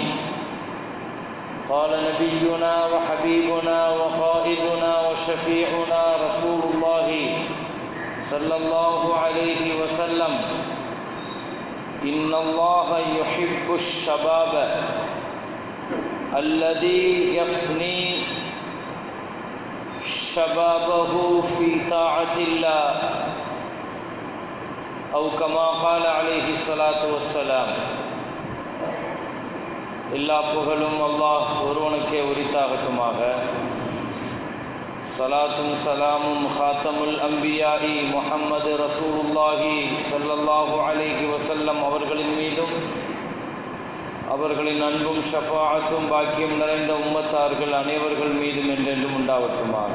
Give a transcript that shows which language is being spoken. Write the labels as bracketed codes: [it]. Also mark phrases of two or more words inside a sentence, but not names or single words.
[ar] قال نبينا وحبيبنا وقائدنا وشفيعنا رسول الله صلى الله عليه وسلم: إن الله يحب الشباب الذي يفني شبابه في طاعة الله، أو كما قال عليه الصلاة والسلام. [ta] எல்லா புகழும் அல்லாஹ் ஒருவனுக்கே உரித்தாகட்டுமாக. சலாத்தும் சலாமும் [ar] خاتم الأنبياء محمد رسول الله صلى الله عليه وسلم [ta] அவர்களின் மீதும் அவர்களின் அன்பும் ஷஃபாஅத்தும் பாக்கியம் நிறைந்த உம்மத்தார்கள் அனைவர்கள் மீதும் என்றென்றும் உண்டாகட்டுமாக.